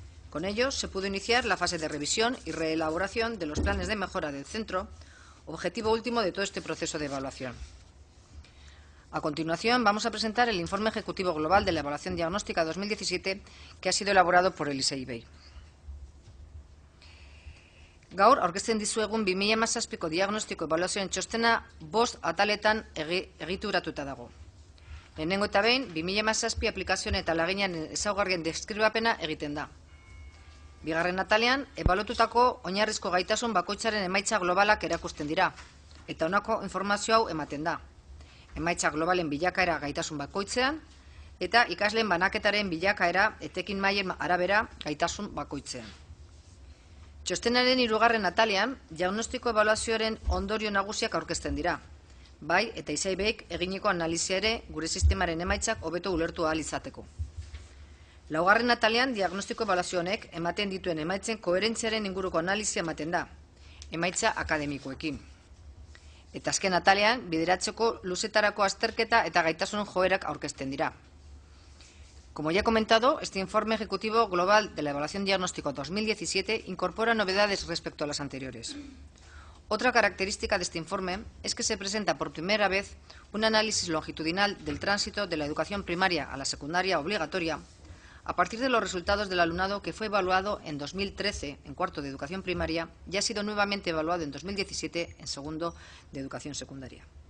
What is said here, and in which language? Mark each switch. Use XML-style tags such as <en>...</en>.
<es>Con ellos se pudo iniciar la fase de revisión y reelaboración de los planes de mejora del centro, objetivo último de todo este proceso de evaluación. A continuación, vamos a presentar el informe ejecutivo global de la evaluación diagnóstica 2017 que ha sido elaborado por el Isei Ivei.</es> <eu>Gaur, aurkezten dizuegun 2017ko diagnostiko ebaluazioen txostena 5 ataletan egituratuta dago. Lehenengo eta behin, 2017 aplikazioen eta laginan ezaugarrien deskribapena egiten da. Bigarren atalean, ebalotutako oinarrizko gaitasun bakoitzaren emaitza globalak erakusten dira, eta honako informazio hau ematen da. Emaitza globalen bilakaera gaitasun bakoitzean, eta ikasleen banaketaren bilakaera etekin mailen arabera gaitasun bakoitzean. Txostenaren 3. atalean, diagnostiko ebaluazioaren ondorio nagusiak aurkezten dira. Bai, eta ISAIBek eginiko analizia ere gure sistemaren emaitzak hobeto ulertu ahal izateko. 4. atalean, diagnostiko ebaluazio honek ematen dituen emaitzen koherentziaren inguruko analizia ematen da, emaitza akademikoekin. Eta azken atalean, bideratzeko luzetarako azterketa eta gaitasun joerak aurkezten dira.</eu> <es>Como ya he comentado, este informe ejecutivo global de la evaluación diagnóstico 2017 incorpora novedades respecto a las anteriores. Otra característica de este informe es que se presenta por primera vez un análisis longitudinal del tránsito de la educación primaria a la secundaria obligatoria a partir de los resultados del alumnado que fue evaluado en 2013 en cuarto de educación primaria y ha sido nuevamente evaluado en 2017 en segundo de educación secundaria.</es>